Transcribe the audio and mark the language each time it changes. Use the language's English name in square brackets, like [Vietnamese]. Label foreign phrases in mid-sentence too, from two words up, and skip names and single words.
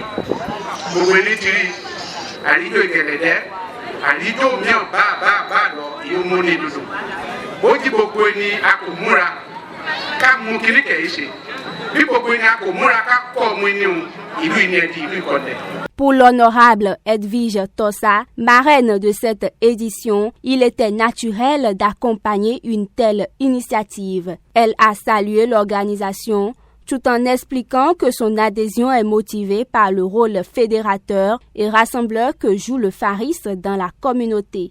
[Yoruba] Gbogbo ẹni ti rí àríjó ìgẹ̀lẹ̀dẹ́, àríjó mìíràn bá lọ yóò mú ní dúdú. Bó jí gbogbo ẹni a kò múra ká mú kíní kẹ̀ẹ́ ṣe. Bí gbogbo ẹni a kò múra ká kọ́ ọmọ ẹni ìlú ìní ẹ̀ẹ́dì ìlú Ìkọ̀ǹdẹ̀. [French] Pour l'honorable Edwige Tossa, marraine de cette édition, il était naturel d'accompagner une telle initiative. Elle a salué l'organisation tout en expliquant que son adhésion est motivée par le rôle fédérateur et rassembleur que joue le Faris dans la communauté.